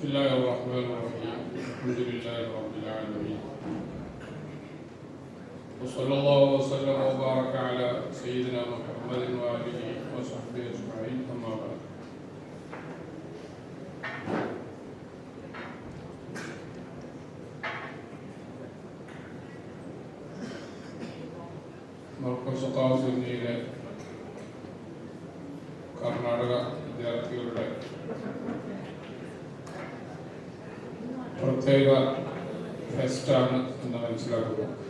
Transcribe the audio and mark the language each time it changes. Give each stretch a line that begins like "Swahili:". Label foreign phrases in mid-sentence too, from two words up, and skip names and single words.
Arabic: الله الرحمن الرحيم الحمد لله رب العالمين وصلى الله وسلم وبارك على سيدنا محمد وآله وصحبه أجمعين أما بعد
Malayalam: മർക്കസ് ഖാസിമിയിലെ കർണാടക വിദ്യാർത്ഥികളുടെ പ്രത്യേക ഫെസ്റ്റാണ് എന്ന് മനസ്സിലാക്കുന്നു.